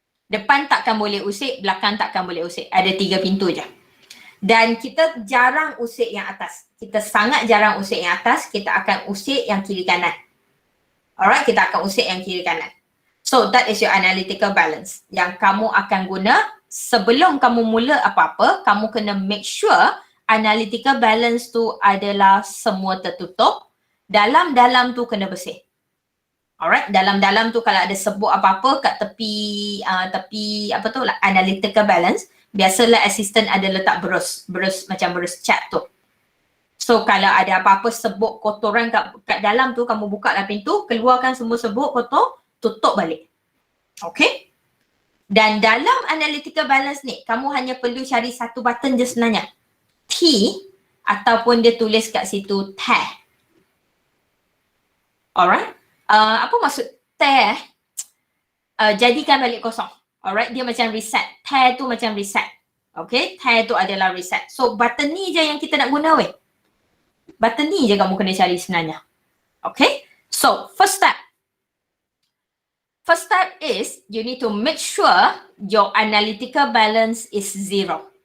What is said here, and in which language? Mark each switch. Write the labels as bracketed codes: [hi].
[ms] Depan takkan boleh usik, belakang takkan boleh usik. Ada 3 pintu je. Dan kita jarang usik yang atas. Kita sangat jarang usik yang atas, kita akan usik yang kiri kanan. Alright, kita akan usik yang kiri kanan. [en] So that is your analytical balance. [ms] Yang kamu akan guna sebelum kamu mula apa-apa, kamu kena make sure analytical balance tu adalah semua tertutup. Dalam-dalam tu kena bersih. Alright, dalam-dalam tu kalau ada sebut apa-apa kat tepi analytical balance, biasalah assistant ada letak berus macam berus cat tu. So kalau ada apa-apa sebut kotoran kat dalam tu, kamu buka lah pintu, keluarkan semua sebut kotor, tutup balik. Okay? Dan dalam analytical balance ni, kamu hanya perlu cari satu button je sebenarnya. T ataupun dia tulis kat situ tear. Alright? Apa maksud tear? Jadikan balik kosong. Alright, dia macam reset. Tear tu macam reset. Okay, tear tu adalah reset. So button ni je yang kita nak guna weh. Button ni je kamu kena cari sebenarnya. [en] Okay, so first step. First step is you need to make sure your analytical balance is 0.